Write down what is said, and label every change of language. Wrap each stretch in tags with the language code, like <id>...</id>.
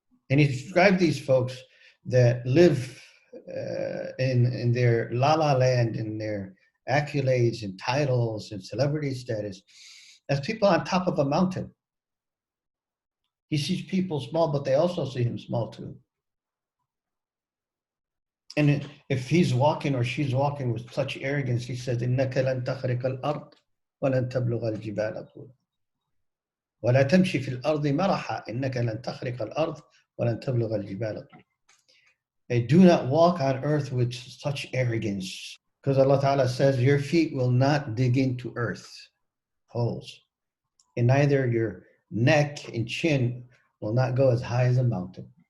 <en>And he described these folks that live in their la-la land, in their accolades and titles and celebrity status, as people on top of a mountain. He sees people small, but they also see him small too. And if he's walking or she's walking with such arrogance, he says,</en> <ar>إِنَّكَ لَن تَخْرِقَ الْأَرْضِ وَلَن تَبْلُغَ الْجِبَالَ طُولًا وَلَا تَمْشِي فِي الْأَرْضِ مَرَحًا إِنَّكَ لَن تَخْرِقَ الْأَرْضِ وَلَن تَبْلُغَ الْجِبَالَ طُولًا.</ar> <en>They do not walk on earth with such arrogance, because Allah Ta'ala says, your feet will not dig into earth, holes, and neither your neck and chin will not go as high as a mountain.</en>